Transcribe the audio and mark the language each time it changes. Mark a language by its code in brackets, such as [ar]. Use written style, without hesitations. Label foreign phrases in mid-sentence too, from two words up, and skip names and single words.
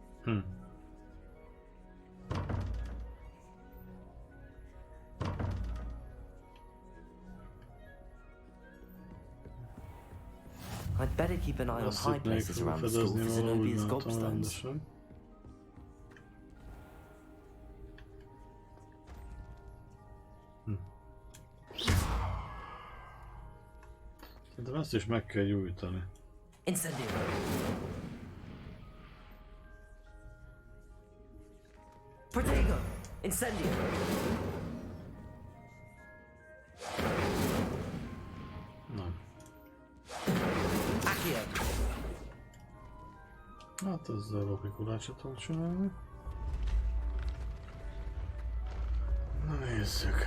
[en] I'd better keep an eye on high places around the school for Zenobia's gobstones. [hu] De ezt is meg kell gyújtani. [la] Incendio. Protego. Incendio. [hu] Nem. [la] Accio. [hu] Hát ezzel logikulácsot tudok csinálni. Na nézzük.